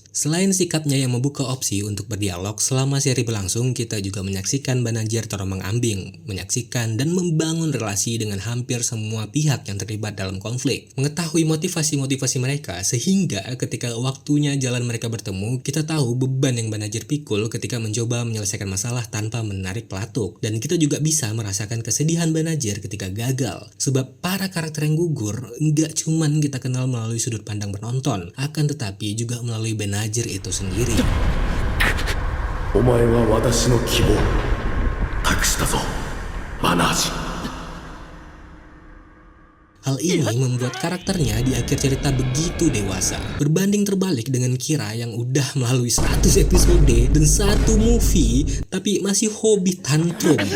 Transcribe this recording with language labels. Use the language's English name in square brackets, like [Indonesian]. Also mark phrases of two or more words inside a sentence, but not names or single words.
[Indonesian] Selain sikapnya yang membuka opsi untuk berdialog, selama seri berlangsung kita juga menyaksikan Banagher terombang-ambing, menyaksikan dan membangun relasi dengan hampir semua pihak yang terlibat dalam konflik, mengetahui motivasi-motivasi mereka, sehingga ketika waktunya jalan mereka bertemu, kita tahu beban yang Banagher pikul ketika mencoba menyelesaikan masalah tanpa menarik pelatuk. Dan kita juga bisa merasakan kesedihan Banagher ketika gagal. Sebab para karakter yang gugur nggak cuman kita kenal melalui sudut pandang penonton, akan tetapi juga melalui Banagher itu sendiri. [Japanese] お前は私の希望託したぞ、Banagher. [Indonesian] Hal ini membuat karakternya di akhir cerita begitu dewasa. Berbanding terbalik dengan Kira yang udah melalui 100 episode dan 1 movie, tapi masih hobi tantrum.